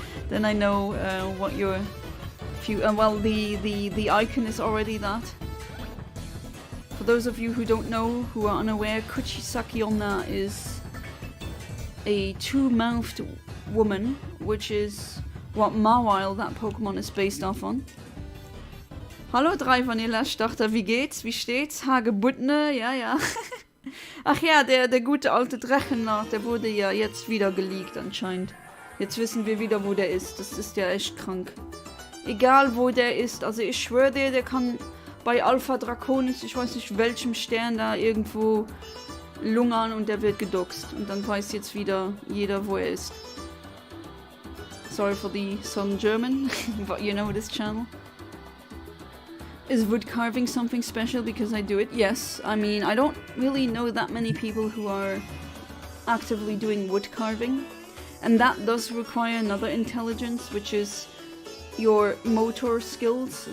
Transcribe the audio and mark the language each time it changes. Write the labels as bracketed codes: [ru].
[en] Then I know what your well, the icon is already that. For those of you who don't know, who are unaware, Kuchisaki Onna is a two-mouthed woman, which is what Mawile, that Pokémon, is based off on. [de] Hallo 3 Vanilla-Starter, wie geht's? Wie steht's? Hagebuttne? Ja, ja. Ach ja, der gute alte Drachenlord, der wurde ja jetzt wieder geleakt anscheinend. Jetzt wissen wir wieder, wo der ist. Das ist ja echt krank. Egal, wo der ist. Also ich schwöre dir, der kann bei Alpha Draconis, ich weiß nicht welchem Stern, da irgendwo lungern und der wird gedoxt. Und dann weiß jetzt wieder jeder, wo er ist. [en] Sorry for some German, but you know this channel. Is wood carving something special because I do it? Yes. I mean, I don't really know that many people who are actively doing wood carving. And that does require another intelligence, which is your motor skills.